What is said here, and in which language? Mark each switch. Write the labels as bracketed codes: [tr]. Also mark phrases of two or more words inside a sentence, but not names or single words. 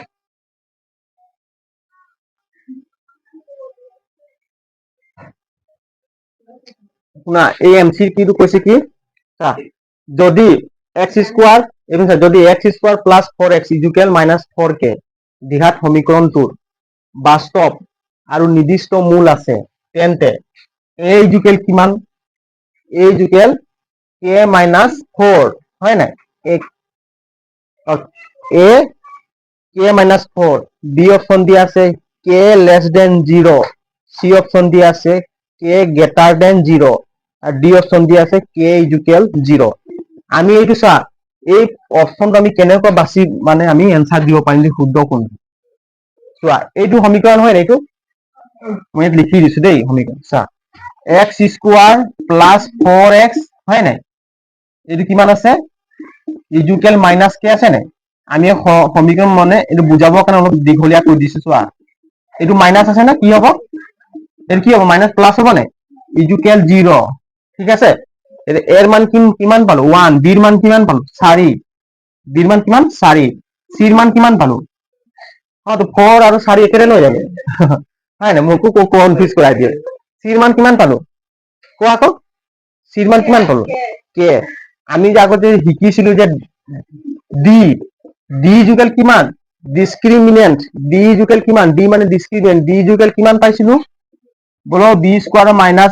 [as] শুনা এই এমসি কিটো কৈছে কি যদি [en] x² plus 4x equal -4k [as] দ্বিঘাত সমীকৰণটোৰ বাস্তৱ আৰু নিৰ্দিষ্ট মূল আছে তেন্তে a ইকুৱেল কিমান [en] a equal k - 4 [as] হয় নাই a k - 4 [en] b option [as] দিয়া আছে [en] k less than 0 c option [as] দিয়া আছে [en] k greater than 0 [as] আর [en] D option [as] দিয়া আছে [en] k equal 0 [as] আমি এইটো চা এই অপশনটো আমি কেনেকৈ বাছি মানে আমি এনসার দিব পাৰিম যে শুদ্ধ কোনটো চোৱা এইটো সমীকৰণ হয় এইটো মই লিখি দিছো দেই সমীকৰণ চা [en] x² plus 4x [as] হয় নাই এইটো কিমান আছে [en] equal -k [as] আছে নাই আমি সমীকৰণ মানে এইটো বুজাবৰ কাৰণে অলপ দীঘলীয়া কৰি দিছো চোৱা এইটো মাইনাস আছে না কি হ'ব এর কি হ'ব [en] minus plus [as] হ'ব নাই ইকুৱেল 0 ঠিক আছে এর মান কিমান পালো 1 বির মান কিমান পালো 4 বির মান কিমান 4 সির মান কিমান পালো তো 4 আৰু 4 একেৰে লৈ যাবে হয় না মোকো কনফিউজ কৰাই দিয়ে সির মান কিমান পালো কোৱা আকৌ সির মান কিমান পালো কে আমি যে আগতে শিকিছিলো যে ডি [en] D equal [as] কিমান [en] discriminant D equal [as] কিমান ডি মানে ডিসক্রিমিনেন্ট [en] D equal [as] কিমান পাইছিলো বলো b² -